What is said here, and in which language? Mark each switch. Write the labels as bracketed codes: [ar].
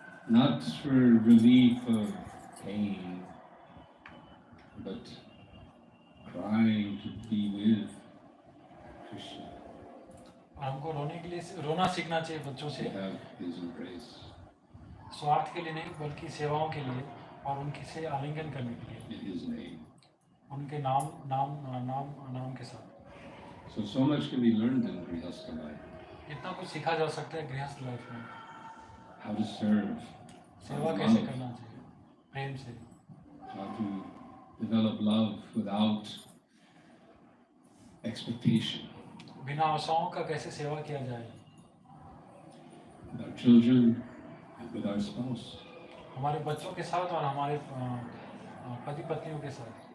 [en] Not for relief of pain, but crying to be with Krishna. [hi] और हमको रोने के लिए रोना सीखना चाहिए बच्चों से। [en] To have his embrace. [hi] स्वार्थ के लिए नहीं, बल्कि सेवाओं के लिए और उनकी से आलिंगन करने के लिए। [en] In his name. [hi] उनके नाम के साथ। [en] So much can be learned in Grihastha life. [hi] इतना कुछ सीखा जा सकता है गृहस्थ लाइफ में। [en] How to serve. [hi] सेवा कैसे करना चाहिए, प्रेम से। [en] How to develop love without expectation. [hi] बिना आशाओं का कैसे सेवा किया जाए। [en] With our children and with our spouse. [hi] हमारे बच्चों के साथ और हमारे पति पत्नियों के साथ।